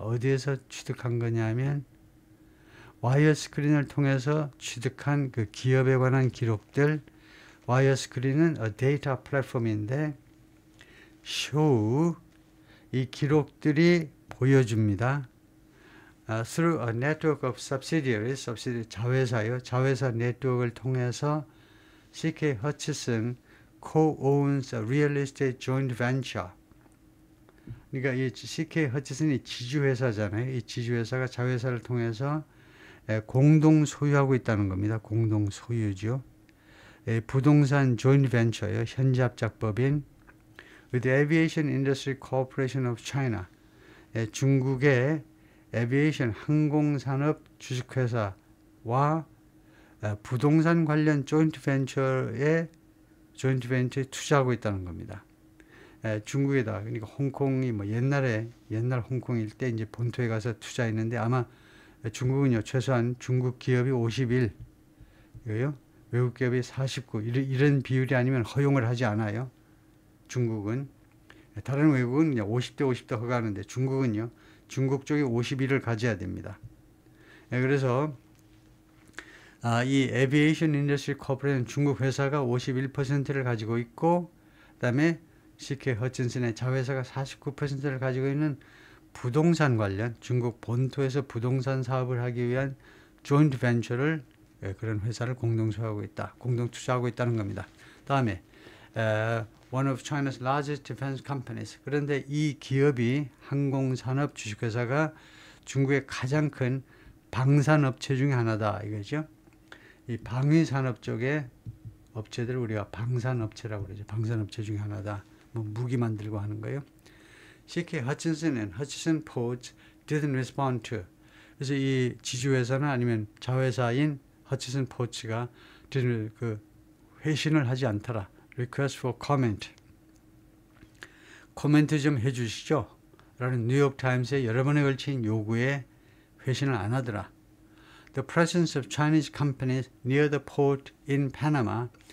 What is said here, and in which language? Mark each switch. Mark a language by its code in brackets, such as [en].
[ko] 어디에서 취득한 거냐면 와이어 스크린을 통해서 취득한 그 기업에 관한 기록들. 와이어 스크린은 [en] a data platform [ko] 인데 show, 이 기록들이 보여줍니다. [en] Through a network of subsidiaries, [ko] 자회사요. 자회사 네트워크를 통해서 [en] CK Hutchison co-owns a real estate joint venture. [ko] 그러니까 이 CK 허치슨이 지주회사잖아요. 이 지주회사가 자회사를 통해서 공동 소유하고 있다는 겁니다. 공동 소유죠. 부동산 조인트 벤처예요. 현지합작법인 with Aviation Industry Corporation of China. 중국의 에비에이션 항공산업 주식회사와 부동산 관련 조인트 벤처에 투자하고 있다는 겁니다. 중국에다, 그러니까 홍콩이 뭐 옛날 홍콩일 때 이제 본토에 가서 투자했는데 아마 중국은요, 최소한 중국 기업이 51, 외국 기업이 49, 이런 비율이 아니면 허용을 하지 않아요. 중국은. 다른 외국은 50대 50대 허가하는데 중국은요, 중국 쪽이 51을 가져야 됩니다. 그래서 이 에비에이션 인더스트리 코퍼레이션 중국 회사가 51%를 가지고 있고, 그 다음에 CK 허친슨의 자회사가 49%를 가지고 있는 부동산 관련 중국 본토에서 부동산 사업을 하기 위한 조인트 벤처를 그런 회사를 공동 소유하고 있다, 공동 투자하고 있다는 겁니다. 다음에 [en] one of China's largest defense companies. [ko] 그런데 이 기업이 항공산업 주식회사가 중국의 가장 큰 방산업체 중에 하나다 이거죠. 이 방위산업 쪽의 업체들을 우리가 방산업체라고 그러죠. 방산업체 중에 하나다. 뭐 무기 만들고 하는 거예요. [en] CK Hutchison and Hutchison Ports didn't respond to. [ko] 그래서 이 지주회사나 아니면 자회사인 Hutchison Ports가 회신을 하지 않더라. [en] Request for comment. [ko] 코멘트 좀 해주시죠. 라는 뉴욕타임스의 여러 번에 걸친 요구에 회신을 안 하더라. [en] The presence of Chinese companies near the port in Panama.